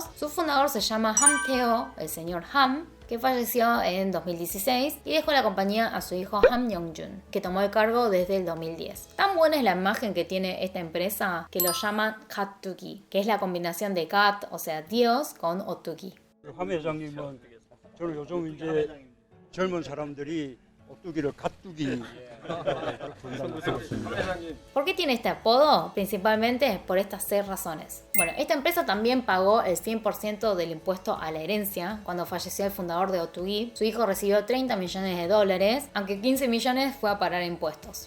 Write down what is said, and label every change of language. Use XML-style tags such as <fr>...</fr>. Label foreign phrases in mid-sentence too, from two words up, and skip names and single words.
<es>Su fundador se llama Ham Tae-ho, el señor Ham, que falleció en 2016 y dejó la compañía a su hijo Ham Yong-jun, que tomó el cargo desde el 2010. Tan buena es la imagen que tiene esta empresa que lo llaman Gattugi, que es la combinación de Gat, o sea Dios, con Ottugi.</es> <ko>함 회장님은 저는 요즘 이제 젊은 사람들이 오뚜기를 갓뚜기.</ko> <es>¿Por qué tiene este apodo? Principalmente por estas 6 razones. Bueno, esta empresa también pagó el 100% del impuesto a la herencia. Cuando falleció el fundador de Ottugi, su hijo recibió $30 millones, aunque 15 millones fue a pagar impuestos.</es>